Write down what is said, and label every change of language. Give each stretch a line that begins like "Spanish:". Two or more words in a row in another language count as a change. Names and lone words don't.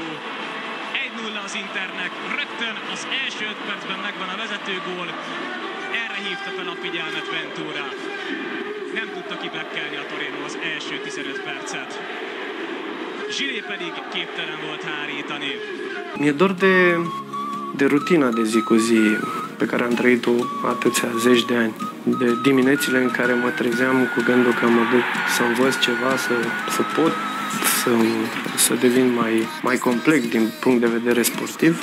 Hungarian: 1-0 az Internek. Rögtön az első 5 percben megvan a vezetőgól. Erre hívta fel a figyelmet Ventura. Nem tudta kiblekkelni a Torino az első 15 percet. Zsilé pedig képtelen volt hárítani.
Romanian: Mi-e dor de rutina de zi cu zi pe care am trăit-o atâția zeci de ani. De diminețile în care mă trezeam cu gândul că mă duc să învăț ceva, să pot să devin mai complex din punct de vedere sportiv.